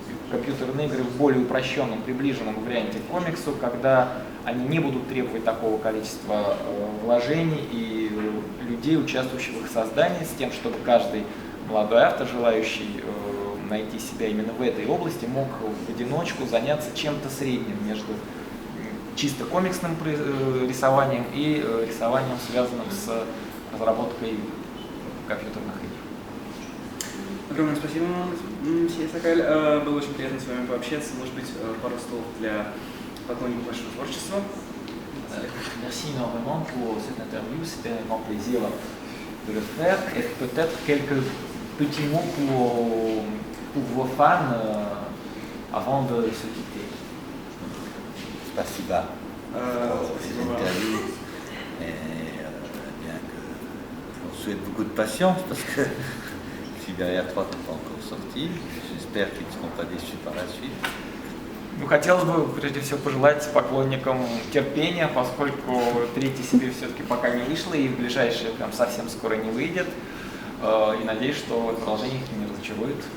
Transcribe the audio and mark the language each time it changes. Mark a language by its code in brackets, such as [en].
[ru] компьютерные игры в более упрощенном, приближенном варианте к комиксу, когда они не будут требовать такого количества вложений и людей, участвующих в их создании, с тем, чтобы каждый молодой автор, желающий найти себя именно в этой области, мог в одиночку заняться чем-то средним между чисто комиксным рисованием и рисованием, связанным с разработкой компьютерных игр. Огромное спасибо вам, месье Сакаль. Было очень приятно с вами пообщаться. Может быть, пару слов для поклонников вашего творчества. [fr] Merci énormément pour cette interview, c'était un grand plaisir de le faire. Et peut-être quelques petits mots pour vos fans avant de se quitter. [ru] Спасибо [fr] pour cette interview. Et bien que on souhaite beaucoup de patience parce que Сибирия 3 n'est pas encore sorti. J'espère qu'ils ne seront pas déçus par la suite. [ru] Ну, хотелось бы прежде всего пожелать поклонникам терпения, поскольку третий Сибирь все-таки пока не вышла и в ближайшее прям совсем скоро не выйдет. И надеюсь, что продолжение их не разочарует.